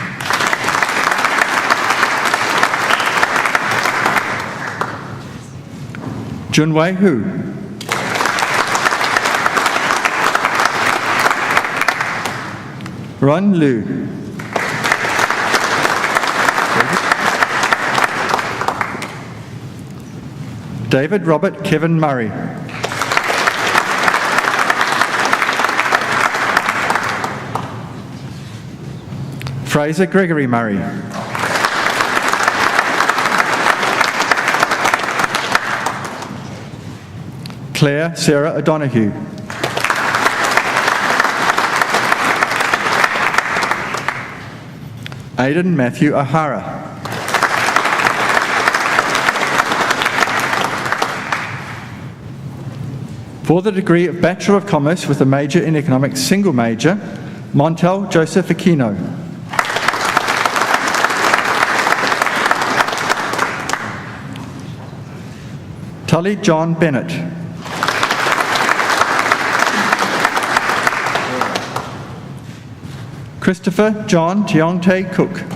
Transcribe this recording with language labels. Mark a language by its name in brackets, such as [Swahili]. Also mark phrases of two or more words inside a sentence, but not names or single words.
[English] Junwei Hu. Ron Liu. David Robert Kevin Murray. Fraser Gregory Murray. Claire Sarah O'Donoghue. Aidan Matthew O'Hara. For the degree of Bachelor of Commerce with a major in Economics, single major, Montel Joseph Aquino. Tully John Bennett. Christopher John Tiongtae Cook.